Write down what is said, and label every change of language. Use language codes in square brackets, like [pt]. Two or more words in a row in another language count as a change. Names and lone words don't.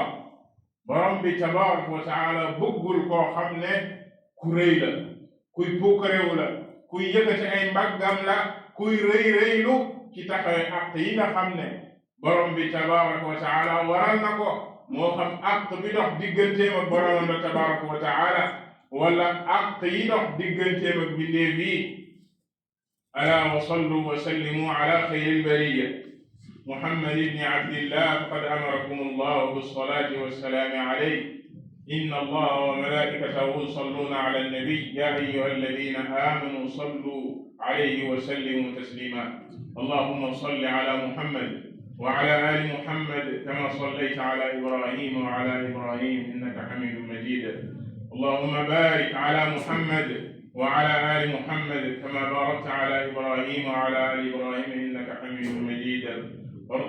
[wo] borom bi [ar] تبارك وتعالى [wo] bëggul koo xam ne ku rëy la kuy puukaréew la kuy yëkkati ay mbaggam la kuy rëy rëylu ci taxawee àq yi nga xam ne borom bi [ar] تبارك وتعالى [wo] waral na ko moo xam àq bi dox digganteem ak borom bi tabaraka wa taala wala àq yi dox digganteem ak bindeef yi [ar] ألا وصلوا وسلموا على خير البرية محمد بن عبد الله فقد أمركم الله بالصلاة والسلام عليه إن الله وملائكته يصلون على النبي يا أيها الذين آمنوا صلوا عليه وسلموا تسليما اللهم صل على محمد وعلى آل محمد كما صليت على إبراهيم وعلى إبراهيم إنك حميد مجيد اللهم بارك على محمد وعلى آل محمد كما باركت على إبراهيم وعلى آل إبراهيم إنك حميد مجيد وارض